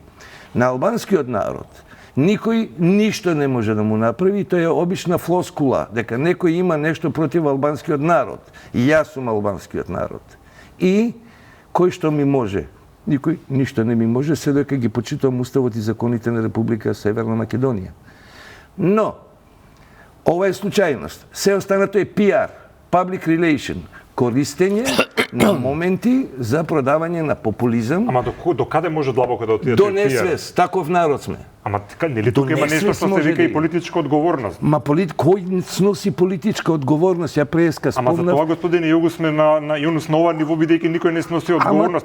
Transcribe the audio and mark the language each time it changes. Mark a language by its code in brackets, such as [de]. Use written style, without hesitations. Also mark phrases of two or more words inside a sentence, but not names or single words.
[mk] На албанскиот народ никој ништо не може да му направи, тоа е обична флоскула, дека некој има нешто против албанскиот народ. И јас сум албанскиот народ. И кој што ми може? Никој ништо не ми може, се дека ги почитувам уставот и законите на Република Северна Македонија. Но, ова е случајност. Се останато е PR, [en] public relation, [mk] користење на моменти за продавање на популизам. Ама до каде може длабоко да отиде до несвест, таков народ сме. Ама нели тука има нешто што се вика и политичка одговорност? Кој сноси политичка одговорност? Ја преска спомнав. Ама за тоа господине Југус сме на Јунус на ова ниво бидејќи никој не сноси одговорност.